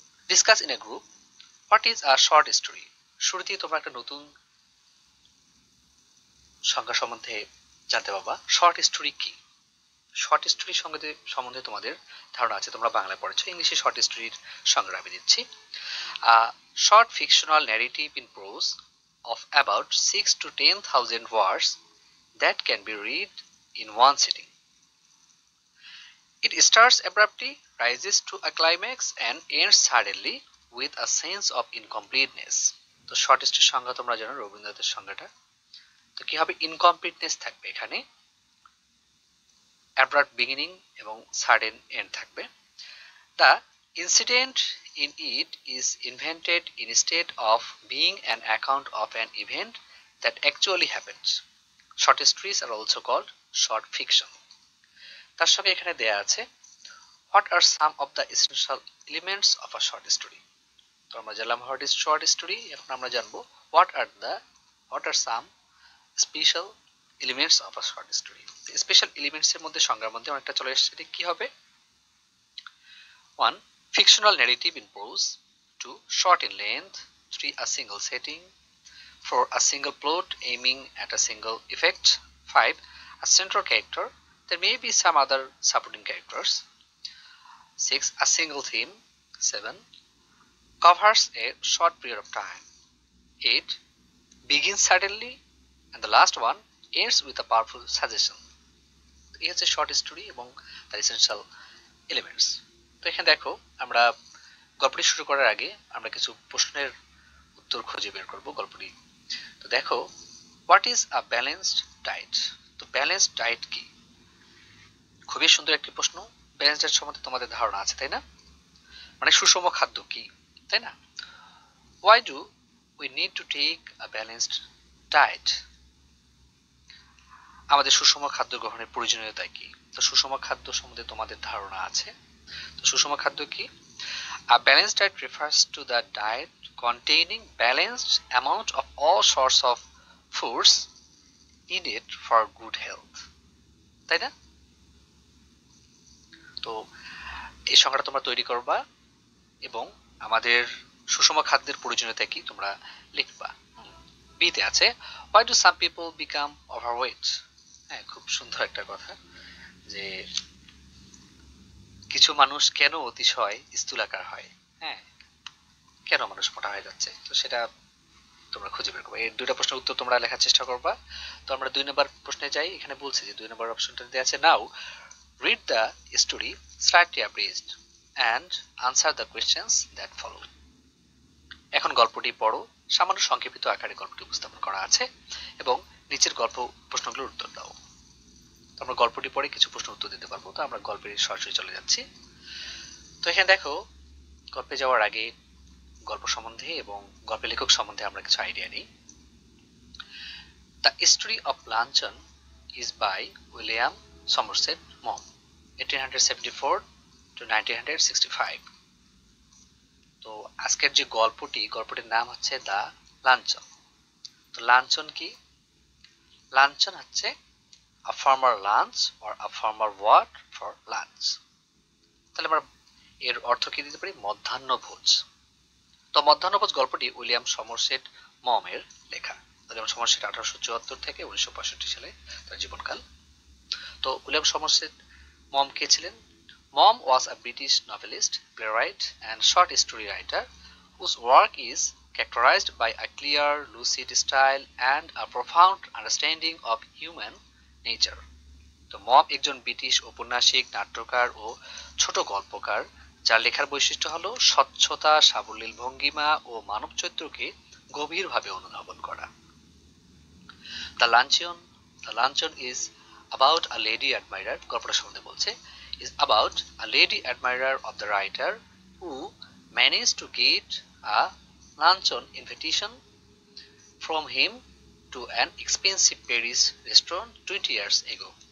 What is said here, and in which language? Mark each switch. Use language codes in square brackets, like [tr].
[en] Discuss in a group what is a short story. [bn] শুরুতেই তোমরা একটা নতুন সংজ্ঞা সম্বন্ধে জানতে পারবা। শর্ট স্টোরি কি? শর্ট স্টোরি সম্বন্ধে তোমাদের ধারণা আছে, তোমরা বাংলায় পড়েছো, ইংলিশে শর্ট স্টোরির সংজ্ঞা আমি দিচ্ছি। [en] Short fictional narrative in prose of about 6 to 10,000 words that can be read in one sitting. It starts abruptly, rises to a climax and ends suddenly with a sense of incompleteness. [bn] তো short স্টোরির সংজ্ঞা তোমরা জানো, রবীন্দ্রনাথের সংজ্ঞাটা। তো কি হবে? ইনকমপ্লিটনেস থাকবে এখানে, [en] abrupt beginning [bn] এবং [en] sudden end [bn] থাকবে। [en] The incident in it is invented instead of being an account of an event that actually happens. Short stories are also called short fiction. [bn] তার সঙ্গে এখানে দেয়া আছে [en] what are some of the essential elements of a short story. [bn] তো আমরা জানলাম [en] what is short story, [bn] এখন আমরা জানবো [en] what are some special elements of a short story. [bn] Special elements এর মধ্যে সংজ্ঞার মধ্যে অনেকটা চলে এসেছে। কি হবে? [en] 1, fictional narrative in prose. 2, short in length. 3, a single setting. 4, a single plot aiming at a single effect. 5, a central character. There may be some other supporting characters. 6, a single theme. 7, covers a short period of time. 8, begins suddenly. And the last one ends with a powerful suggestion. [bn] এই হচ্ছে short story এবং তার essential elements. তো এখানে দেখো, আমরা গল্পটি শুরু করার আগে আমরা কিছু প্রশ্নের উত্তর খুঁজে বের করব গল্পটি। তো দেখো, [en] What is a balanced diet. [bn] তো ব্যালেন্সড ডায়েট কি? খুবই সুন্দর একটি প্রশ্ন। ব্যালেন্সড ডায়েট সম্বন্ধে তোমাদের ধারণা আছে, তাই না? মানে সুষম খাদ্য কি, তাই না? [en] Why do we need to take a balanced diet. [bn] আমাদের সুষম খাদ্য গ্রহণের প্রয়োজনীয়তা কি? তো সুষম খাদ্য সম্বন্ধে তোমাদের ধারণা আছে। তো সুষম খাদ্য কি? [en] A balanced diet refers to the diet containing balanced amount of all sorts of foods needed for good health. [bn] তাই না? তো এই সংখ্যাটা তোমরা তৈরি করবা এবং আমাদের সুষম খাদ্যের প্রয়োজনীয়তা কি তোমরা লিখবা। বিতে আছে [en] why do some people become overweight. [bn] হ্যাঁ, খুব সুন্দর একটা কথা, যে কিছু মানুষ কেন অতিশয় স্থূলাকার হয়। হ্যাঁ, কেন মানুষ মোটা হয়ে যাচ্ছে, তো সেটা তোমরা খুঁজে বের করবে। এই দুইটা প্রশ্নের উত্তর তোমরা লেখার চেষ্টা করবা। তো আমরা 2 নম্বর প্রশ্নে যাই। এখানে বলছে যে 2 নম্বর অপশনটা দেওয়া আছে, [en] Now read the story slightly abridged and answer the questions that follow. [bn] এখন গল্পটি পড়ো, সামান্য সংক্ষেপিত আকারে গল্পটি উপস্থাপন করা আছে এবং নিচের প্রশ্নগুলোর উত্তর দাও। আমরা গল্পটি পড়ে কিছু প্রশ্ন উত্তর দিতে পারবো। তো আমরা গল্পের সরাসরি চলে যাচ্ছি। তো এখানে দেখো, গল্পে যাওয়ার আগে গল্প সম্বন্ধে এবং গল্পের লেখক সম্বন্ধে আমরা কিছু আইডিয়া নিই। [en] The story of luncheon is by William Somerset Maugham, 1874 to 1965। [bn] তো আজকের যে গল্পটির নাম হচ্ছে দ্য লাঞ্চন। তো লাঞ্চন কি? লাঞ্চন হচ্ছে [en] a formal lunch or a formal word for lunch। [bn] তাহলে আমরা এর অর্থ কি দিতে পারি? মধ্যাহ্নভোজ। তো মধ্যাহ্নভোজ গল্পটি উইলিয়াম সমরসেট মমের লেখা। উইলিয়াম সমরসেট 1874 থেকে 1965 সালে তার জীবনকাল। তো উইলিয়াম সমরসেট মম কে ছিলেন? [en] Maugham was a British novelist, playwright and short story writer whose work is characterized by a clear, lucid style and a profound understanding of human nature। [bn] তো মম একজন ব্রিটিশ ঔপন্যাসিক, নাট্যকার ও ছোট গল্পকার, যার লেখার বৈশিষ্ট্য হলো স্বচ্ছতা, সাবলীল ভঙ্গিমা ও মানব চরিত্রকে গভীরভাবে অনুধাবন করা। [en] the luncheon is about a lady admirer, [bn] গল্পটা সম্বন্ধে বলছে, [en] is about a lady admirer of the writer who managed to get a luncheon invitation from him to an expensive Paris restaurant 20 years ago।